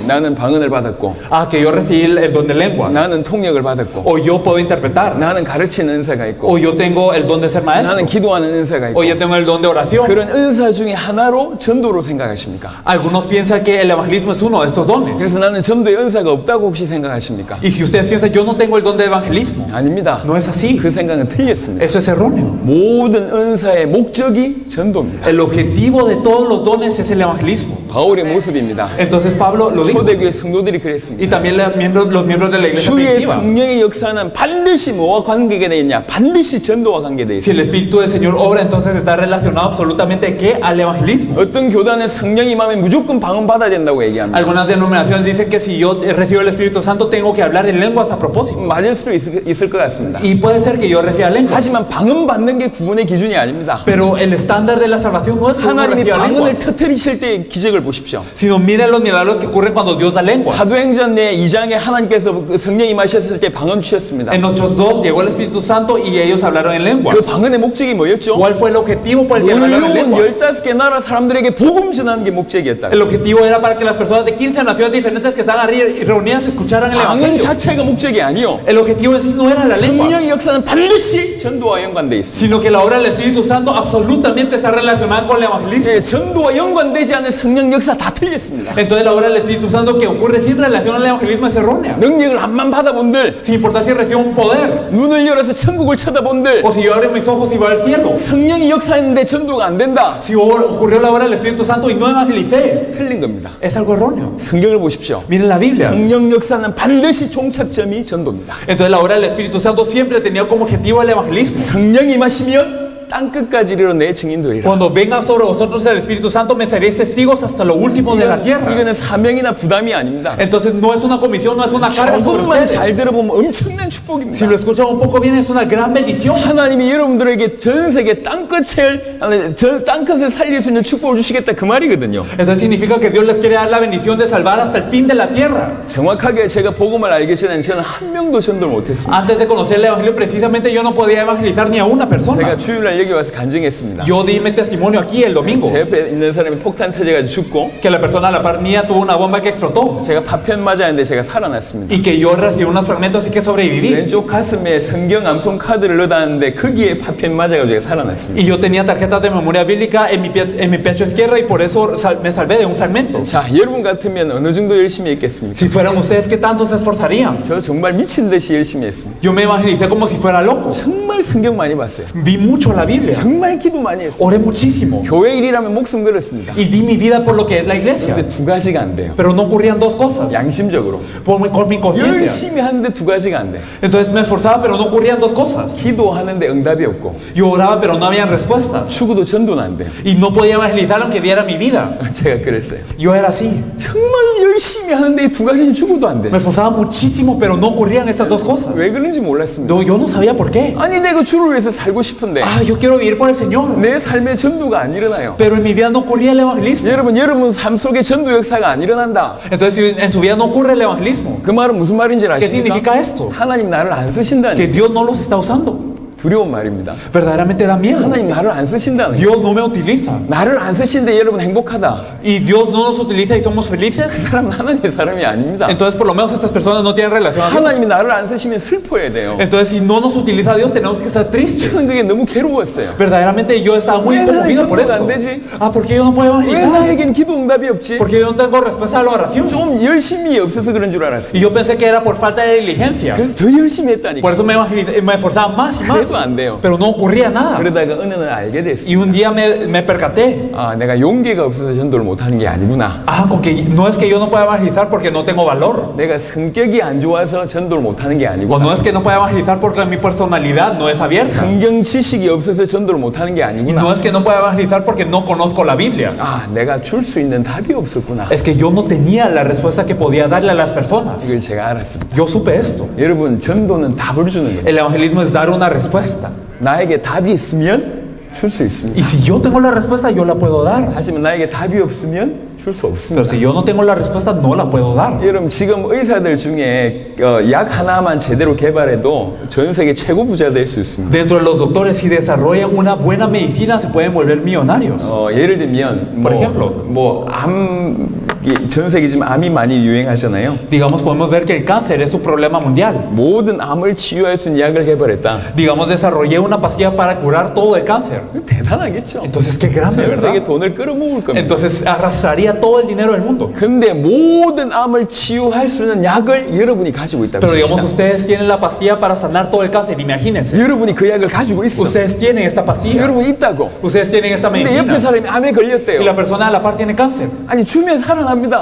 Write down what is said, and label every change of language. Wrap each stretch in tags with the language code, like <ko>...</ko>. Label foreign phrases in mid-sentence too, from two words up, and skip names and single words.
<ko>나는 방언을 받았고</ko> <es>Que yo recibí el don de lenguas.</es> <ko>나는 통역을 받았고</ko> <es>O yo puedo interpretar.</es> <ko>나는 가르치는 은사가 있고</ko> <es>O yo tengo el don de ser maestro.</es> <ko>나는 기도하는 은사가 있고</ko> <es>O yo tengo el don de oración.</es> <ko>그런 은사 중에 하나로 전도로 생각하십니까?</ko> <es>Algunos piensan que el evangelismo es uno de estos dones.</es> <ko>그래서 나는 전도의 은사가 없다고 혹시 생각하십니까?</ko> <es>Y si ustedes piensan, yo no tengo el don de evangelismo.</es> <ko>아닙니다.</ko> <es>No es así.</es> <ko>그 생각은 틀렸습니다.</ko> <es>Eso es erróneo.</es> <ko>모든 은사의 목적이 전도입니다.</ko> <es>El objetivo de todos los dones es el evangelismo.</es> <ko>바울의 모습입니다.</ko> <es>Entonces Pablo lo dijo.</es> <ko>초대교회 성도들이</ko> <es>Y</es> <ko>그랬습니다.</ko> <es>también los miembros de la iglesia</es> <ko>주의</ko> <es>primitiva.</es> <ko>성령의 역사는 반드시 뭐와 관계가 되어 있냐? 반드시 전도와 관계되어</ko> <es>Si</es> <ko>있습니다.</ko> <es>el Espíritu del Señor obra, entonces está relacionado absolutamente ¿qué? Al evangelismo.</es> <ko>어떤 교단은 성령이 임하면 무조건 방언 받아야 된다고 얘기합니다.</ko> <es>Algunas denominaciones dicen que si yo recibo el Espíritu Santo tengo que hablar en lenguas a propósito.</es> <ko>맞을 수도 있을 것 같습니다.</ko> <es>Y puede ser que yo reciba lenguas.</es> <ko>하지만 방언 받는 게 구원의 기준이 아닙니다.</ko> <es>Pero el estándar de la salvación no es que uno</es> <ko>하나님이</ko> <es>reciba</es> <ko>방언을</ko> <es>lenguas,</es> <ko>터뜨리실 때의 기적을 보십시오.</ko> <es>sino miren los milagros que ocurren cuando Dios da lenguas.</es> <ko>사도행전 내 2장에 하나님께서 성령이 임하셨을 때 방언 주셨습니다.</ko> <es>En Hechos 2 llegó el Espíritu Santo y ellos hablaron en</es> <ko>그</ko> <es>lenguas.</es> <ko>방언의 목적이 뭐였죠?</ko> <es>¿Cuál fue el objetivo por el que hablaron en</es> <ko>놀라운</ko> <es>lenguas?</es> <ko>15개 나라 사람들에게 복음 전하는 게 목적이었다.</ko> <es>El objetivo era para que las personas de 15 naciones diferentes que estaban reunidas escucharan el</es> <ko>방언</ko> <es>evangelio.</es> <ko>자체가 목적이 아니요.</ko> <es>El objetivo en sí no era la lengua,</es> <ko>성령의 역사는 반드시 전도와 연관돼 있습니다.</ko> <es>sino que la obra del Espíritu Santo absolutamente está relacionada con el evangelismo.</es> <ko>전도와 연관되지 않은 성령 역사 다 틀렸습니다.</ko> <es>Entonces la obra del Espíritu Santo que ocurre sin relación al evangelismo es errónea.</es> <ko>능력을 한번 받아본들,</ko> <es>Sin importar si recibo un poder</es> <ko>눈을 열어서 천국을 쳐다본들,</ko> <es>o si yo abro mis ojos y voy al cielo.</es> <ko>성령이 역사했는데 전도가 안 된다.</ko> <es>Si ocurrió la obra del Espíritu Santo y no evangelicé,</es> <ko>틀린 겁니다.</ko> <es>es algo erróneo.</es> <ko>성경을 보십시오.</ko> <es>Miren la Biblia.</es> <ko>성령 역사는 반드시 종착점이 전도입니다.</ko> <es>Entonces la obra del Espíritu Santo siempre tenía como objetivo el evangelismo.</es> <ko>성령이 임하시면 땅 끝까지 이르러 내 증인 되리라.</ko> <es>Cuando venga sobre vosotros el Espíritu Santo, me seréis testigos hasta lo último de la tierra.</es> <ko>이거는 사명이나 부담이 아닙니다.</ko> <es>Entonces no es una comisión, no es una carga sobre</es> <ko>조금만 잘</ko> <es>ustedes.</es> <ko>들어보면 엄청난 축복입니다.</ko> <es>Si lo escuchan un poco bien, es una gran bendición.</es> <ko>하나님이 여러분들에게 전 세계 땅끝을 살릴 수 있는 축복을 주시겠다 그 말이거든요.</ko> <es>Eso significa que Dios les quiere dar la bendición de salvar hasta el fin de la tierra.</es> <ko>정확하게 제가 복음을 알기 전에는 저는 한 명도 전도를 못했습니다.</ko> <es>Antes de conocer el Evangelio, precisamente yo no podía evangelizar ni a una persona.</es> <ko>제가 주일날 여기 와서 간증했습니다.</ko> <es>Yo di mi testimonio aquí el domingo,</es> <ko>제 옆에 있는 사람이 폭탄 터져가지고 죽고</ko> <es>que la persona a la par mía tuvo una bomba que explotó</es> <ko>제가 파편 맞았는데 제가 살아났습니다.</ko> <es>y que yo recibí unos fragmentos y que sobreviví.</es> <ko>왼쪽 가슴에 성경 암송 카드를 넣어놨는데 거기에 파편 맞아가지고 제가 살아났습니다.</ko> <es>Y yo tenía tarjetas de memoria bíblica en mi pecho izquierdo y por eso me salvé de un fragmento.</es> <ko>자, 여러분 같으면 어느 정도 열심히 했겠습니까?</ko> <es>Si fueran ustedes, ¿qué tanto se esforzarían?</es> <ko>저 정말 미친 듯이 열심히 했습니다.</ko> <es>Yo me evangelicé como si fuera loco.</es> <ko>정말 성경 많이 봤어요.</ko> <es>Vi mucho la Biblia.</es> <ko>정말 기도 많이 했어요.</ko> <es>Oré muchísimo.</es> <ko>교회 일이라면 목숨 걸었습니다.</ko> <es>Y di mi vida por lo que es la iglesia.</es> <ko>근데 두 가지가 안 돼요.</ko> <es>Pero no ocurrían dos cosas.</es> <ko>양심적으로.</ko> <es>Con mi conciencia.</es> <ko>열심히 하는데 두 가지가 안 돼요.</ko> <es>Entonces me esforzaba, pero no ocurrían dos cosas.</es> <ko>기도하는데 응답이 없고</ko> <es>Yo oraba, pero no habían respuestas.</es> <ko>죽어도 전도는 안 돼요.</ko> <es>Y no podía evangelizar aunque diera mi vida.</es> <ko>제가 그랬어요.</ko> <es>Yo era así.</es> <ko>정말 열심히 하는데 이 두 가지는 죽어도 안 돼요.</ko> <es>Me esforzaba muchísimo, pero no ocurrían estas dos cosas.</es> <ko>왜 그런지 몰랐습니다.</ko> <es>Yo no sabía por qué.</es> <ko>아니 내가 주를 위해서 살고 싶은데</ko> <es>Ah, yo quiero vivir por el Señor.</es> <ko>내 삶에 전도가 안 일어나요.</ko> <es>Pero en mi vida no ocurría el evangelismo.</es> <ko>여러분 삶 속에 전도 역사가 안 일어난다.</ko> <es>Entonces, si en su vida no ocurre el evangelismo,</es> <ko>그 말은 무슨 말인지</ko> <es>¿qué</es> <ko>아십니까?</ko> <es>significa esto?</es> <ko>하나님 나를 안 쓰신다는</ko> <es>Que Dios no los está usando.</es> <ko>두려운 말입니다.</ko> <es>Verdaderamente da miedo.</es> <ko>하나님 나를 안 쓰신다는 거예요.</ko> <es>Dios no me utiliza.</es> <ko>나를 안 쓰신데 여러분 행복하다.</ko> <es>Y Dios no nos utiliza y somos</es> <ko>그</ko> <es>felices.</es> <ko>사람은 하나님의 사람이 아닙니다.</ko> <es>Entonces, por lo menos estas personas no tienen relación a Dios.</es> <ko>하나님이 나를 안 쓰시면 슬퍼해야 돼요.</ko> <es>Entonces, si no nos utiliza Dios, tenemos que estar tristes.</es> <ko>저는 그게 너무 괴로웠어요.</ko> <es>Verdaderamente yo estaba muy</es> <ko>왜 나는</ko> <es>conmovido por</es> <ko>전도가</ko> <es>esto.</es> <ko>안 되지?</ko> <es>Ah, ¿por qué yo no puedo</es> <ko>왜</ko> <es>evangelizar?</es> <ko>나에겐 기도 응답이 없지?</ko> <es>Porque yo no tengo respuesta a la oración.</es> <ko>좀 열심히 없어서 그런 줄 알았어요.</ko> <es>Y yo pensé que era por falta de diligencia.</es> <ko>그래서 더 열심히 했다니까.</ko> <es>Por eso me esforzaba más y más.</es> <ko>그래도 안 돼요.</ko> <es>Pero no ocurría nada.</es> <ko>그러다가 어느 날 알게 됐어요.</ko> <es>Y un día me percaté.</es> <ko>아, 내가 용기가 없어서 전도를 못하는 게 아니구나.</ko> <es>Ah, con que no es que yo no pueda evangelizar porque no tengo valor.</es> <ko>내가 성격이 안 좋아서 전도를 못하는 게</ko> <es>O</es> <ko>아니구나.</ko> <es>no es que no pueda evangelizar porque mi personalidad no es abierta.</es> <ko>성경 지식이 없어서 전도를 못하는 게</ko> <es>Y</es> <ko>아니구나.</ko> <es>no es que no pueda evangelizar porque no conozco la Biblia.</es> <ko>아, 내가 줄 수 있는 답이 없었구나.</ko> <es>Es que yo no tenía la respuesta que podía darle a las personas.</es> <ko>이걸 제가 알았습니다.</ko> <es>Yo supe esto.</es> <ko>여러분, 전도는 답을 주는 거예요.</ko> <es>El evangelismo es dar una respuesta.</es> <ko>나에게 답이 있으면 줄 수 있습니다.</ko> <es>Y si yo tengo la respuesta, yo la puedo dar.</es> <ko>하지만 나에게 답이 없으면 줄 수</ko> <es>Pero</es> <ko>없습니다.</ko> <es>si yo no tengo la respuesta, no la puedo dar.</es> <ko>여러분, 지금 의사들 중에 약 하나만 제대로 개발해도 전 세계 최고 부자 될 수 있습니다.</ko> <es>Dentro de los doctores, si desarrollan una buena medicina, se pueden volver millonarios.</es> <ko>예를 들면</ko> <es>Por ejemplo.</es> <ko>전 세계 지금 암이 많이 유행하잖아요.</ko> <es>Digamos, podemos ver que el cáncer es un problema mundial.</es> <ko>모든 암을 치유할 수 있는 약을 개발했다.</ko> <es>Digamos, desarrollé una pastilla para curar todo el cáncer.</es> <ko>대단하겠죠.</ko> <es>Entonces, qué grande,</es> <ko>전 세계</ko> <es>¿verdad?</es> <ko>돈을 끌어모을 겁니다.</ko> <es>Entonces, arrastraría todo el dinero del mundo.</es> <ko>근데 모든 암을 치유할 수 있는 약을 여러분이 가지고 있다고</ko> <es>Pero digamos,</es> <ko>칩시다.</ko> <es>ustedes tienen la pastilla para sanar todo el cáncer. Imagínense.</es> <ko>여러분이 그 약을 가지고 있어.</ko> <es>Ustedes tienen esta pastilla.</es> <ko>여러분이 있다고.</ko> <es>Ustedes tienen esta</es> <ko>근데 옆에</ko> <es>medicina.</es> <ko>사람이 암에</ko> <es>Y</es> <ko>걸렸대요.</ko> <es>la persona a la par tiene cáncer.</es> <ko>아니 주면 살아납니다.</ko>